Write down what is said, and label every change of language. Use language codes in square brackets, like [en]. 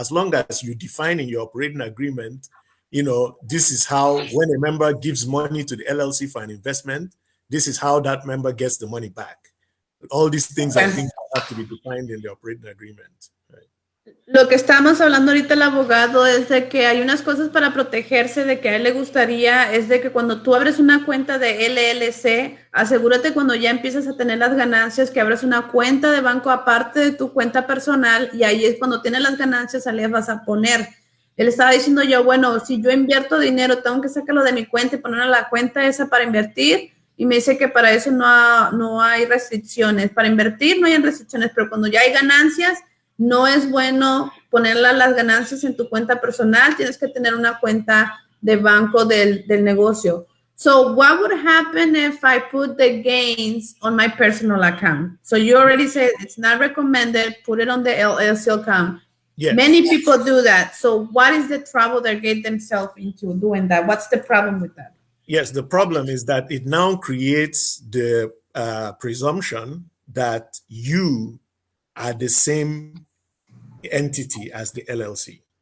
[en] As long as you define in your operating agreement, this is how, when a member gives money to the LLC for an investment, this is how that member gets the money back. All these things, I think, have to be defined in the operating agreement. [es] Lo que estamos hablando ahorita el abogado es de que hay unas cosas para protegerse, de que a él le gustaría, es de que cuando tú abres una cuenta de LLC, asegúrate cuando ya empiezas a tener las ganancias que abres una cuenta de banco aparte de tu cuenta personal, y ahí es cuando tienes las ganancias, ahí las vas a poner. Él estaba diciendo yo, bueno, si yo invierto dinero, tengo que sacarlo de mi cuenta y ponerlo a la cuenta esa para invertir, y me dice que para eso no hay restricciones. Para invertir no hay restricciones, pero cuando ya hay ganancias, no es bueno poner las ganancias en tu cuenta personal, tienes que tener una cuenta de banco del negocio. [en] So what would happen if I put the gains on my personal account? So you already said it's not recommended, put it on the LLC account. Yes. Many people do that. So what is the trouble they get themselves into doing that? What's the problem with that? Yes, the problem is that it now creates the presumption that you are the same entity as the LLC.